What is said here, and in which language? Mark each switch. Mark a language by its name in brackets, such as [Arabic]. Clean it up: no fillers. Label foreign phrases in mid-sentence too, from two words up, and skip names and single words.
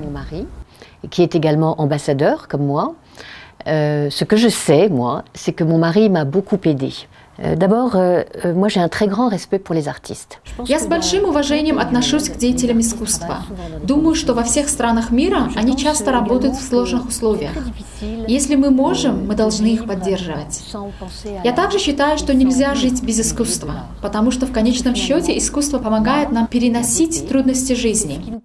[French] Qui est également ambassadeur, comme moi. Ce que je sais, moi, c'est que mon mari m'a beaucoup aidée. D'abord, moi j'ai un très grand respect pour les artistes. [Russian] Я с большим уважением отношусь к деятелям искусства. Думаю, что во всех странах мира они часто работают в сложных условиях. Если мы можем, мы должны их поддерживать. Я также считаю, что нельзя жить без искусства, потому что в конечном счете искусство помогает нам переносить трудности жизни.